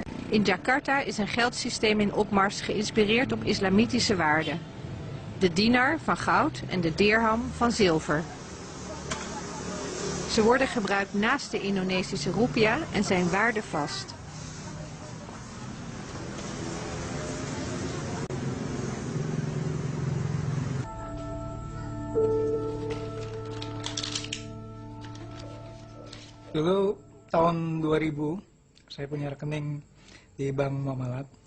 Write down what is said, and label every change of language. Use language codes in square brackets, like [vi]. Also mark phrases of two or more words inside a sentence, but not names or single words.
[nl] In Jakarta is een geldsysteem in opmars geïnspireerd op islamitische waarden. De dinar van goud en de dirham van zilver. Ze worden gebruikt naast de Indonesische rupiah en zijn waardevast. [id] Dulu tahun 2000 saya punya rekening di Bank Muamalat.